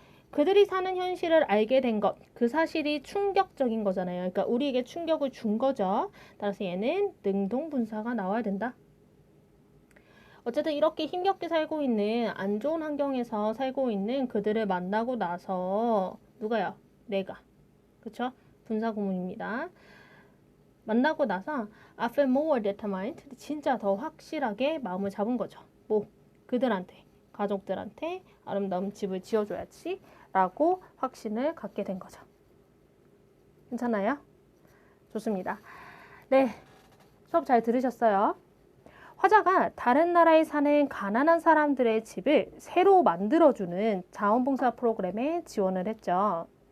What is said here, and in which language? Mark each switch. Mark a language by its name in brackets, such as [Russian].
[Korean] 그들이 사는 현실을 알게 된 것, 그 사실이 충격적인 거잖아요. 그러니까 우리에게 충격을 준 거죠. 따라서 얘는 능동분사가 나와야 된다. 어쨌든 이렇게 힘겹게 살고 있는 안 좋은 환경에서 살고 있는 그들을 만나고 나서 누가요? 내가. 그쵸? 분사 구문입니다. 만나고 나서 [English] I feel more determined. [Korean] 진짜 더 확실하게 마음을 잡은 거죠. 뭐 그들한테, 가족들한테 아름다운 집을 지어줘야지 라고 확신을 갖게 된 거죠. 괜찮아요? 좋습니다. 네, 수업 잘 들으셨어요? 화자가 다른 나라에 사는 가난한 사람들의 집을 새로 만들어주는 자원봉사 프로그램에 지원을 했죠.